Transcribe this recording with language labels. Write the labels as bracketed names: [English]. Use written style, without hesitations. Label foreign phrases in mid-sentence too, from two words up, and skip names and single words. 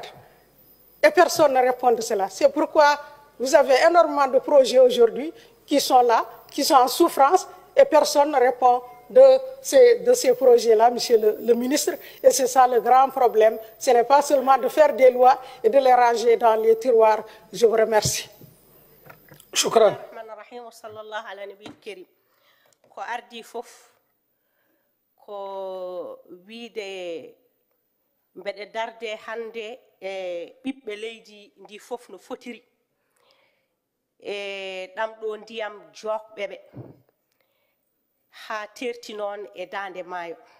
[French] Et personne ne répond de cela. C'est pourquoi vous avez énormément de projets aujourd'hui qui sont là, qui sont en souffrance, et personne ne répond de ces projets-là, monsieur le ministre. Et c'est ça le grand problème. Ce n'est pas seulement de faire des lois et de les ranger dans les tiroirs. Je vous remercie. Shukran. [Fula] Ko wiide mbeɗe darde hannde e ɓiɓɓe leydi ndi fof no fotiri e ɗam ɗo ndiyam joɓɓe ɓe haa terti noon e daande maayo.